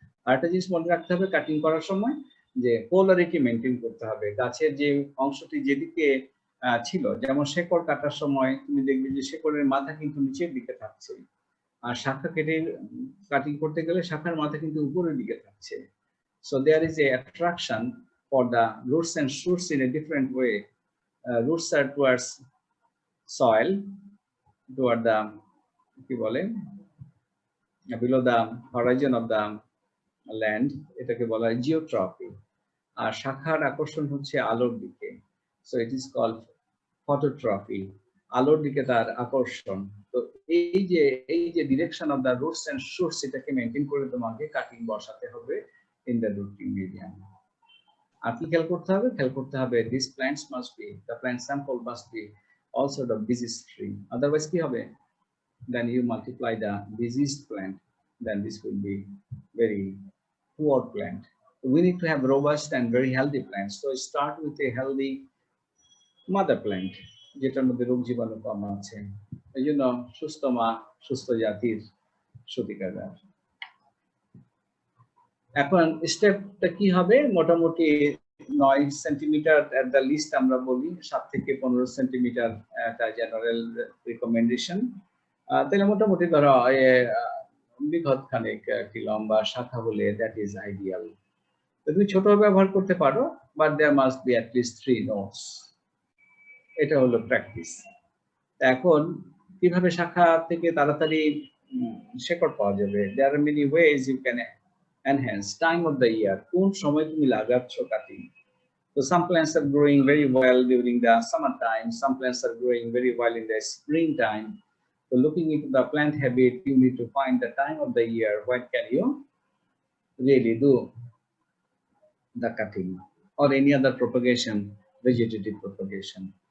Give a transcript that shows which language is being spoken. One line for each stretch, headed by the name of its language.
Bangla: আর একটা জিনিস মনে রাখতে হবে কাটিং করার সময় যে পোলারিটি মেনটেন করতে হবে। গাছের যে অংশটি যেদিকে ছিল, যেমন শেকড় কাটার সময় তুমি দেখবে যে শেকড়ের মাথা কিন্তু নিচের দিকে থাকছে, আর শাখা কেটে কাটিং করতে গেলে শাখার মাথা কিন্তু উপরের দিকে থাকছে।
English: So there is a attraction for the roots and shoots in a different way. Roots are towards soil, toward the
Bangla: কি বলে
English: below the horizon of the land,
Bangla: এটাকে বলা হয় জিওট্রপি। আর শাখার আকর্ষণ হচ্ছে আলোর দিকে,
English: so it is called phototrophy,
Bangla: আলোর দিকে তার আকর্ষণ। তো এই যে
English: direction of the roots and shoots,
Bangla: এটাকে মেনটেন করে তোমাকে কাটিং বসাতে হবে
English: In the rooting medium.
Bangla: আর কি খেয়াল করতে হবে? খেয়াল করতে হবে
English: this plants must be, the plant sample must be also the disease free, otherwise
Bangla: কি হবে?
English: Then you multiply the diseased plant, then this will be very poor plant. We need to have robust and very healthy plants. So start with a healthy mother plant,
Bangla: যেটার মধ্যে রোগ জীবাণু কম আছে। এই জন্য সুস্থ মা সুস্থ জাতির সত্যিকার। এখন স্টেপটা কি হবে? মোটামুটি 9 সেন্টিমিটার
English: at the least
Bangla: আমরা বলি, 7 থেকে 15 সেন্টিমিটার একটা জেনারেল রিকমেন্ডেশন। তাহলে মোটামুটি ধরো বৃহৎ খানিক একটি লম্বা শাখা হলে
English: That is ideal.
Bangla: তুমি ছোট ব্যবহার করতে পারো,
English: But there must be at least 3 nodes.
Bangla: এটা হলো প্র্যাকটিস। এখন কিভাবে শাখা থেকে তাড়াতাড়ি শেকড় পাওয়া যাবে?
English: there are many ways you can enhance time of the year,
Bangla: কোন সময় তুমি লাগাচ্ছ
English: Cutting. So some plants are growing very well during the summer time, some plants are growing very well in the spring time. So looking into the plant habit, you need to find the time of the year when can you really do the cutting or any other propagation, vegetative propagation.